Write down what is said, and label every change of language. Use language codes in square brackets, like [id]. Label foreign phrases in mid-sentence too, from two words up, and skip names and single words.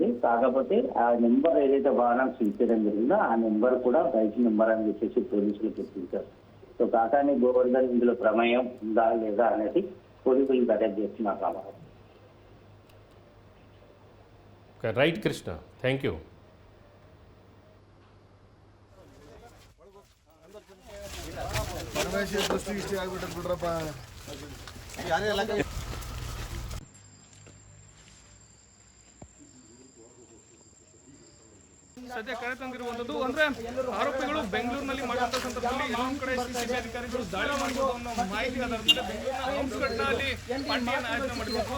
[te] కాకపోతే ఆ నెంబర్ ఏదైతే వాహనం సీజ్ చేయడం జరిగిందో ఆ నెంబర్ కూడా [en] bike number [te] అని చెప్పేసి పోలీసులు గుర్తించారు. సో కాకాని గోవర్ధన్ ఇందులో ప్రమేయం ఉందా లేదా అనేది పోలీసులు దర్యాప్తు చేస్తున్నారు రామారావు. [en] Right Krishna, thank you. [kn] ಪರಮೇಶ್ವರ್ ದೃಷ್ಟಿಗೆ ಇಷ್ಟೇ ಆಗ್ಬಿಟ್ಟದ್ ಬಿಡ್ರಪ್ಪ. ಯಾರೇ ಎಲ್ಲ ಸದ್ಯ ಕರೆ ತಂದಿರುವಂತದ್ದು ಅಂದ್ರೆ ಆರೋಪಿಗಳು ಬೆಂಗಳೂರಿನಲ್ಲಿ ಮಾಡುವಂತ ಸಂದರ್ಭದಲ್ಲಿ ಇನ್ನೊಂದು ಕಡೆ ಸಿಸಿಬಿ ಅಧಿಕಾರಿಗಳು ದಾಳಿ ಮಾಡಬಹುದು ಅನ್ನೋ ಮಾಹಿತಿ ಆಧಾರದ ಮೇಲೆ ಬೆಂಗಳೂರಿನ ಹಂಸಘಟ್ಟನಲ್ಲಿ ಪಾರ್ಟಿಯನ್ನು ಆಯೋಜನೆ ಮಾಡಿರುವುದು.